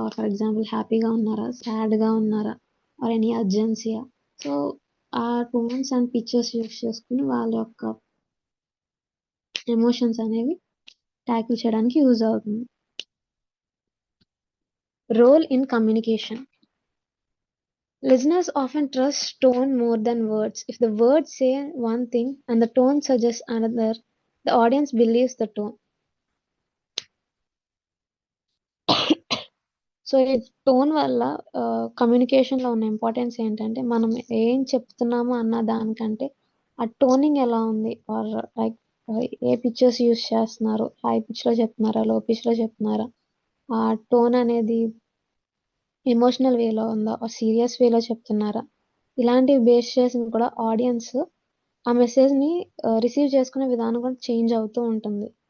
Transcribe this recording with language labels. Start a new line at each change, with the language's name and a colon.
Telugu: For example హ్యాపీగా ఉన్నారా, సాడ్గా ఉన్నారా ఆర్ ఎనీ అర్జెన్సీయా. సో ఆ టోన్స్ అండ్ పిక్చర్స్ యూజ్ చేసుకుని వాళ్ళ యొక్క ఎమోషన్స్ అనేవి ట్యాకిల్ చేయడానికి యూజ్ అవుతుంది.
English: Role in communication. Listeners often trust tone more than words. If the words say one thing and the tone suggests another, the audience believes the tone.
Telugu: So ఈ tone వల్ల కమ్యూనికేషన్లో ఉన్న importance ఏంటంటే మనం ఏం చెప్తున్నామో అన్న దానికంటే ఆ టోనింగ్ ఎలా ఉంది are like ఏ pictures use చేస్తున్నారు, హై పిచ్లో చెప్తున్నారా, లో పిచ్లో చెప్తున్నారా, ఆ టోన్ అనేది ఎమోషనల్ వేలో ఉందా ఆర్ సీరియస్ వేలో చెప్తున్నారా, ఇలాంటివి బేస్ చేసి కూడా ఆడియన్స్ ఆ మెసేజ్ని రిసీవ్ చేసుకునే విధానం కూడా చేంజ్ అవుతూ ఉంటుంది.